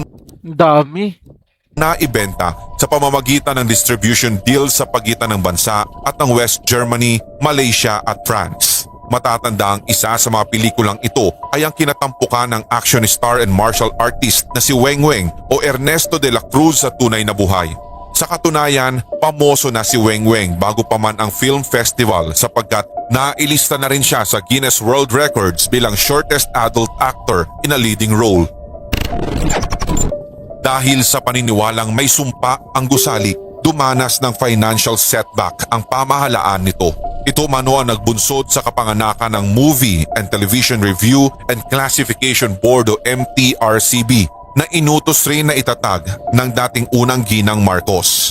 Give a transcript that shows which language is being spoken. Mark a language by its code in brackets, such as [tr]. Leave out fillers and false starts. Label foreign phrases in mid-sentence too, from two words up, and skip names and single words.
[tl] Dami. naibenta sa pamamagitan ng [en] distribution deal [tl] sa pagitan ng bansa at ng West Germany, Malaysia at France. Matatanda ang isa sa mga pelikulang ito ay ang kinatampukan ng [en] action star and martial artist [tl] na si Weng Weng o Ernesto de la Cruz sa tunay na buhay. Sa katunayan, pamoso na si Weng Weng bago pa man ang [en] film festival [tl] sapagkat nailista na rin siya sa Guinness World Records bilang [en] shortest adult actor in a leading role. [tl] Dahil sa paniniwalang may sumpa ang gusali, dumanas ng [en] financial setback [tl] ang pamahalaan nito. Ito mano ang nagbunsod sa kapanganakan ng Movie and Television Review and Classification Board o MTRCB na inutos rin na itatag ng dating unang ginang Marcos.